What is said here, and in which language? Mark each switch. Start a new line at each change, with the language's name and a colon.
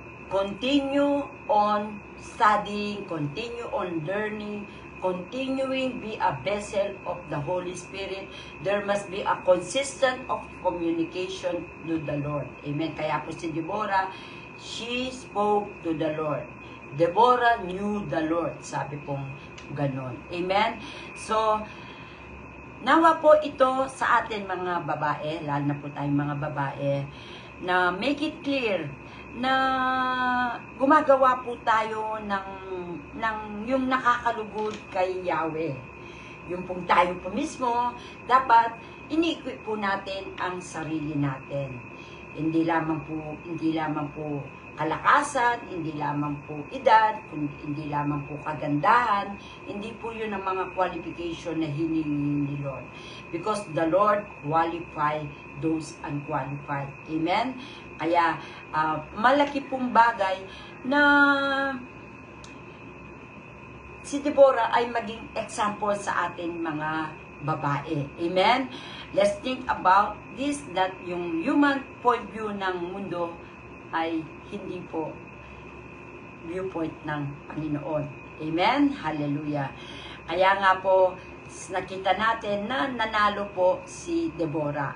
English: Continue on studying, continue on learning, continuing be a vessel of the Holy Spirit. There must be a consistent of communication to the Lord. Amen.
Filipino: Kaya po si
English: Deborah, she spoke to the Lord. Deborah knew the Lord.
Filipino: Sabi pong ganon.
English: Amen.
Filipino: So, nawa po ito sa atin mga babae, lalo na po tayong mga babae, na
English: make it clear
Filipino: na gumagawa po tayo ng yung nakakalugod kay Yahweh. Yung pong tayo po mismo, dapat ini-equip po natin ang sarili natin. Hindi lamang po kalakasan, hindi lamang po edad, hindi lamang po kagandahan, hindi po yun ang mga qualification na hiningi ni Lord.
English: Because the Lord qualify those unqualified. Amen?
Filipino: Kaya, malaki pong bagay na si Deborah ay maging example sa ating mga babae.
English: Amen? Let's think about this, that
Filipino: yung
English: human point view
Filipino: ng mundo ay hindi po
English: viewpoint
Filipino: ng Panginoon.
English: Amen? Hallelujah.
Filipino: Kaya nga po, nakita natin na nanalo po si Deborah.